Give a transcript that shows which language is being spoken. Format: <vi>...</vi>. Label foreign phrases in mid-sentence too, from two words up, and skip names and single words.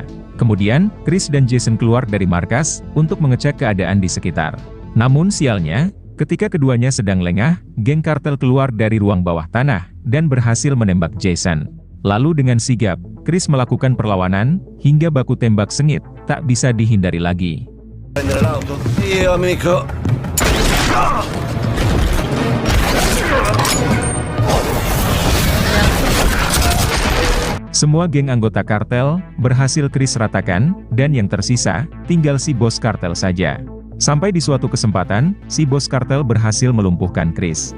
<id>Kemudian, Chris dan Jason keluar dari markas untuk mengecek keadaan di sekitar. Namun sialnya, ketika keduanya sedang lengah, geng kartel keluar dari ruang bawah tanah dan berhasil menembak Jason. Lalu dengan sigap, Chris melakukan perlawanan hingga baku tembak sengit tak bisa dihindari lagi.</id> <it>Prendere l'auto? Io, amico.</it> <id>Semua geng anggota kartel berhasil Chris ratakan, dan yang tersisa tinggal si bos kartel saja. Sampai di suatu kesempatan, si bos kartel berhasil melumpuhkan Chris.</id>